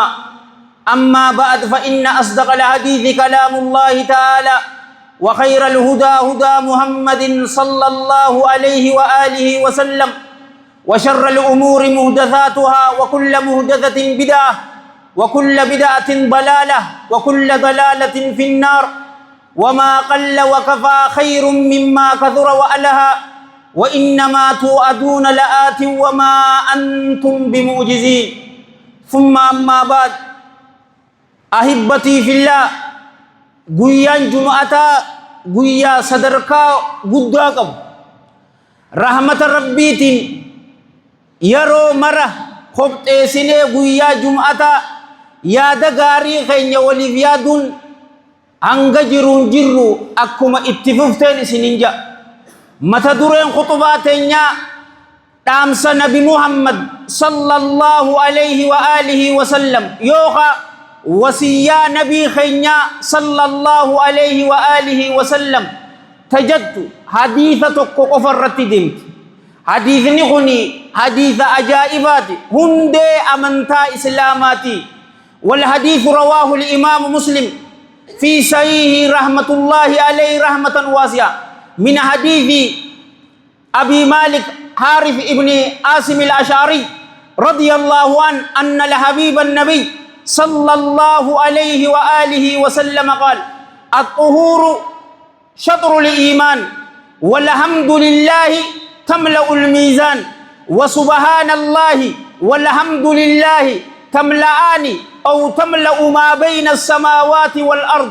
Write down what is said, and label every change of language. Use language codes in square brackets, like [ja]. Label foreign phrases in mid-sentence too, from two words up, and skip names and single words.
[ar] أما بعد فإن أصدق الحديث كلام الله تعالى وخير الهدى هدى محمد صلى الله عليه وآله وسلم وشر الأمور محدثاتها وكل محدثة بدعة وكل بدعة ضلالة وكل ضلالة في النار. وما قل وكفى خير مما كثر وألهى وإنما توعدون لآت وما أنتم بمعجزين. ثم أما بعد أحبتي في الله [om] guyaan jumu'ataa guyyaa sadarkaa guddaa qabu rahmata rabbiitiin yeroo mara qopheessinee guyyaa jumu'ataa yaada gaarii keenya waliif yaaduun hanga jiruun jirru akkuma itti fufteen isinin ja'a. mata dureen khutbaa teenyaa dhaamsa nabi Muhammad [ar] صلى الله عليه وآله وسلم [om] yookaan wasiyyaa nabii keenya [ar] صلى الله عليه وآله وسلم [om] tajaddu hadiisa tokko qofa irratti deemti. hadiisni kuni hadiisa ajaa'ibaati hundee amantaa islaamaati. [ar] والحديث رواه الإمام مسلم في صحيح رحمة الله عليه رحمة واسعة من حديث أبي مالك حارث ابن عاصم الأشعري رضي الله عنه أن الحبيب النبي صلى الله عليه وآله وسلم قال الطهور شطر الإيمان والحمد لله تملأ الميزان وسبحان الله والحمد لله تملأان أو تملأ ما بين السماوات والأرض.